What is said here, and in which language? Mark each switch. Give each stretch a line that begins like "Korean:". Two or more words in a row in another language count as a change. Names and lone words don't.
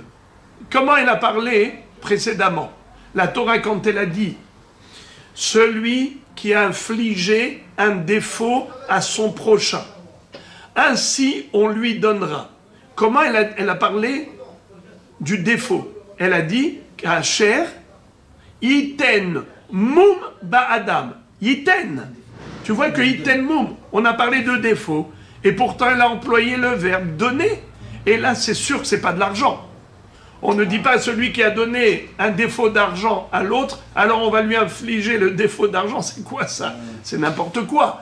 French: Comment elle a parlé précédemment? La Torah, quand elle a dit « celui qui a infligé un défaut à son prochain, ainsi on lui donnera ». Comment elle a parlé du défaut? Elle a dit «
Hebrew: כאשר יתן מום באדם ». Yiten.
French: Tu vois que
Hebrew: יתן מום,
French: on a parlé de défaut, et pourtant elle a employé le verbe donner. Et là, c'est sûr que ce n'est pas de l'argent. On ne dit pas celui qui a donné un défaut d'argent à l'autre, alors on va lui infliger le défaut d'argent. C'est quoi ça? C'est n'importe quoi.